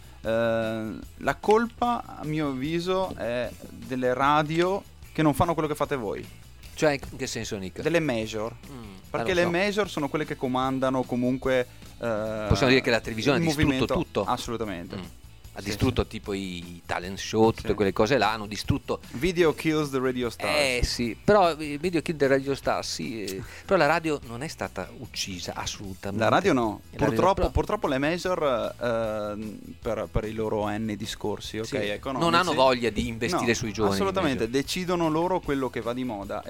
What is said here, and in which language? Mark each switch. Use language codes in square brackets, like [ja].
[it] La colpa, a mio avviso, è delle radio che non fanno quello che fate voi. Cioè, in che senso, Nick? Delle major. Perché le major sono quelle che comandano comunque. Possiamo dire che la televisione ha distrutto tutto. Assolutamente. Ha distrutto tipo i talent show, tutte quelle cose là, hanno distrutto. [en] Video kills the radio stars. [it] Però [en] video kill the radio stars, [it] però la radio non è stata uccisa assolutamente. La radio no, purtroppo, purtroppo le major per i loro N discorsi, ok, economici, non hanno voglia di investire sui giovani. Assolutamente, decidono loro quello che va di moda.